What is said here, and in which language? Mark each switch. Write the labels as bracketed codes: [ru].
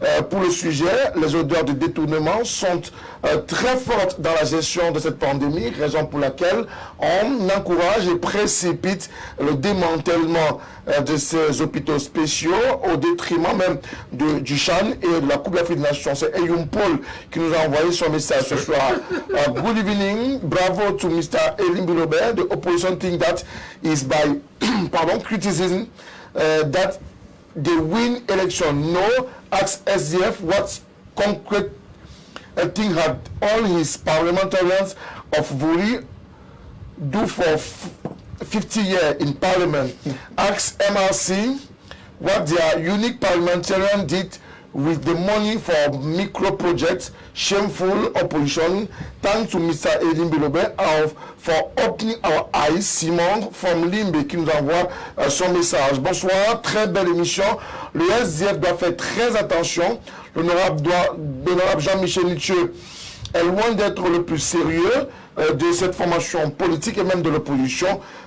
[fr] Pour le sujet, les odeurs de détournement sont très fortes dans la gestion de cette pandémie, raison pour laquelle on encourage et précipite le démantèlement de ces hôpitaux spéciaux au détriment même du Chan et de la Coupe d'Afrique des Nations. C'est Eyum Paul qui nous a envoyé son message ce soir. [en] Good evening, bravo to Mr. Limbolo. The opposition think that is by criticism that they win election. No, ask SDF what concrete thing had all his parliamentarians of Vuri do for 50 years in parliament. Ask MRC what their unique parliamentarian did with the money for micro projects. Shameful opposition. Thanks to Mr. Edin Bilobe for opening our eyes. [fr] Simon from Limbe qui nous envoie son message. Bonsoir, très belle émission. Le SDF doit faire très attention. L'honorable Jean-Michel Nietzsche est loin d'être le plus sérieux de cette formation politique et même de l'opposition.